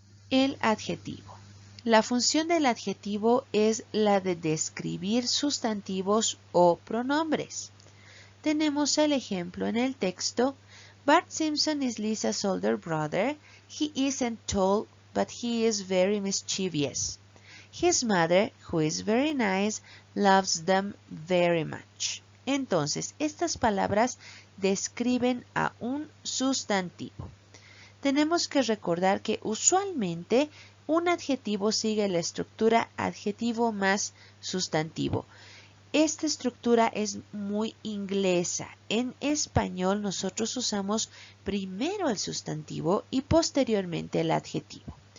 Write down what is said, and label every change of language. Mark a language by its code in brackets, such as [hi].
[es] El adjetivo. La función del adjetivo es la de describir sustantivos o pronombres. [en] Tenemos el ejemplo en el texto: Bart Simpson is Lisa's older brother. He isn't tall, but he is very mischievous. His mother, who is very nice, loves them very much. [es] Entonces, estas palabras describen a un sustantivo. Tenemos que recordar que usualmente un adjetivo sigue la estructura adjetivo más sustantivo. Esta estructura es muy inglesa. En español nosotros usamos primero el sustantivo y posteriormente el adjetivo.